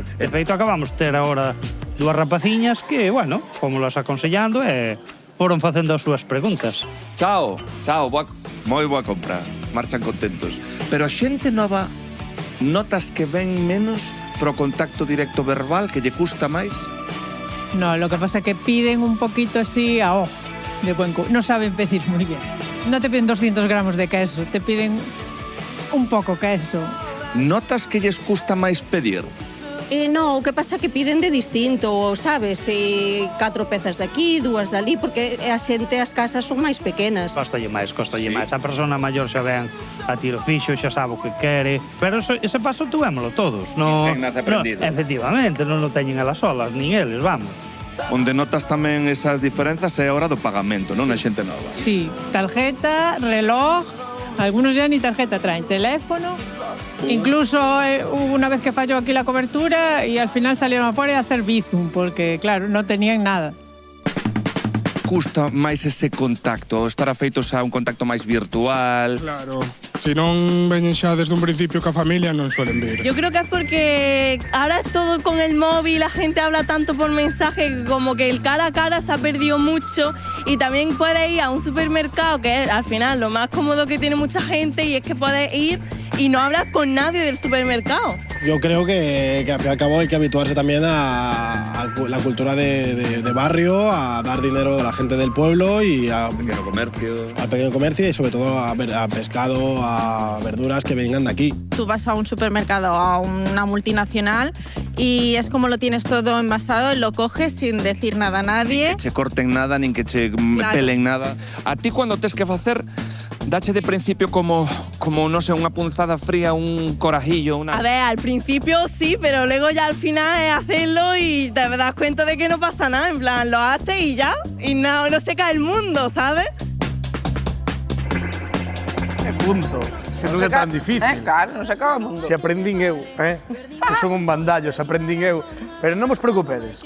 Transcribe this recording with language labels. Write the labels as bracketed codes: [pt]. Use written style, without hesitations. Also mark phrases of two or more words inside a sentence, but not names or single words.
[gl] De feito, acabamos de ter agora dúas rapaciñas que, bueno, como las aconsellando foron facendo as súas preguntas. Chao, moi boa compra. Marchan contentos. Pero a xente nova notas que ven menos pro contacto directo verbal, que lle custa máis? [es] No, lo que pasa es que piden un poquito así a ojo, de buen no saben pedir muy bien. No te piden 200 gramos de queso, te piden un poco queso. [gl] Notas que lles custa máis pedir? No, o que pasa é que piden de distinto, sabes? 4 pezas de aquí, 2 dali, porque a xente, as casas son máis pequenas. Costalle máis. A persona maior xa ven a tiro fixo, xa sabe o que quere. Pero ese paso tuvémolo todos. Quen nace aprendido. Efectivamente, non o teñen elas solas, nin eles, vamos. Onde notas tamén esas diferenzas é a hora do pagamento, non? A xente nova. [es] Sí, tarjeta, reloj, algunos ya ni tarjeta traen, teléfono. Incluso hubo una vez que falló aquí la cobertura y al final salieron afuera a hacer Bizum, porque claro, no tenían nada. [gl] Custa máis ese contacto, estar afeitos a un contacto máis virtual. Claro. Si non veñen xa desde un principio ca familia, non suelen vir. [es] Yo creo que es porque ahora es todo con el móvil, la gente habla tanto por mensaje, como que el cara a cara se ha perdido mucho, y también puedes ir a un supermercado, que es al final lo más cómodo que tiene mucha gente, y es que puedes ir y no hablas con nadie del supermercado. Yo creo que al fin y al cabo hay que habituarse también a la cultura de barrio, a dar dinero a la gente del pueblo y al pequeño comercio y sobre todo a pescado, a verduras que vengan de aquí. Tú vas a un supermercado, a una multinacional, y es como lo tienes todo envasado, lo coges sin decir nada a nadie. [gl] Nin que che corten nada, nin que che pelen nada. A ti, cuando tes que facer, dache de principio como non sei, unha punzada fría, un corajillo, [es] A ver, al principio sí, pero luego ya al final es hacerlo y te das cuenta de que no pasa nada, en plan, lo haces y ya, y no se cae el mundo, ¿sabes? [gl] Punto. Se non é tan difícil. Claro, non se acaba o mundo. Se aprendín eu, que son un bandallo, se aprendín eu. Pero non vos preocupedes.